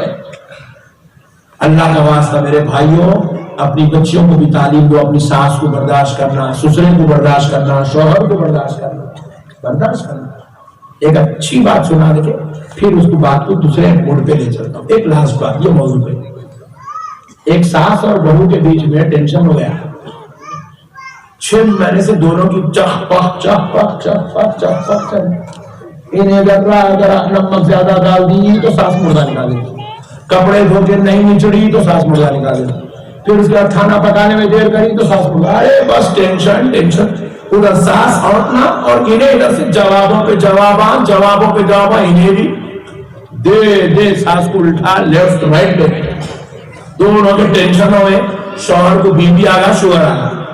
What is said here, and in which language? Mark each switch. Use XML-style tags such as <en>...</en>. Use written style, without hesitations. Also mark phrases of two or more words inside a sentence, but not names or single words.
<ur>اللہ کا واسطہ میرے بھائیوں، اپنی بچیوں کو بھی تعلیم دو، اپنی ساس کو برداشت کرنا، سسرے کو برداشت کرنا، شوہر کو برداشت کرنا، برداشت کرنا۔ ایک اچھی بات سنا دے کے پھر اس کو بات کو دوسرے موڑ پہ لے چلتا ہوں۔ ایک لاسٹ بات یہ موضوع پہ، ایک ساس اور بہو کے بیچ میں ٹینشن ہو گیا، 6 مہینے سے دونوں کی چخ پخ چخ پخ چخ پخ چخ پخ چل، انہیں اگر نمک زیادہ ڈال دی تو ساس مردہ نکال دیتی، کپڑے دھو کے نہیں نچڑی تو ساس مردہ نکال دیتی، پھر اس کے بعد کھانا پکانے میں دیر کری تو ساس مردہ، ارے بس ٹینشن ٹینشن، ادھر ساس اڑنا اور انہیں ادھر سے جوابوں پہ جواباں، جوابوں پہ جواباں، انہیں بھی دے دے، ساس کو الٹا</ur> <en>left right</en> <ur>دے، دونوں کے ٹینشن ہوئے، شوہر کو بی پی آگا، شوگر آگا۔</ur>